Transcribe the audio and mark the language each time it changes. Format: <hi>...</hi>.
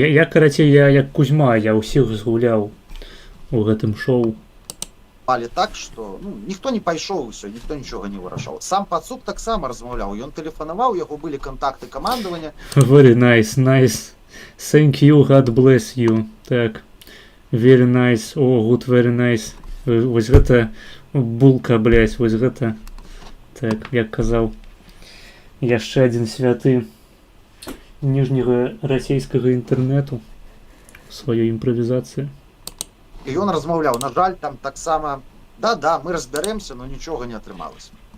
<be>Карацей, я як Кузьма, я ўсіх згуляў у гэтым шоу. Так, што ніхто не пайшоў, усё, ніхто нічога не вырашаў. Сам Пацук таксама размаўляў, ён тэлефанаваў, яго былі кантакты камандавання.</be> <en>Very nice, nice. Thank you, God bless you. Так, very nice, good, very nice.</en> <be>Вось гэта булка, блядь, вось гэта. Так, як казаў яшчэ адзін святы ніжняга расійскага інтэрнэту у сваёй імправізацыі. І ён размаўляў, на жаль, там таксама, да, мы разбярэмся, но нічога не атрымалася.</be>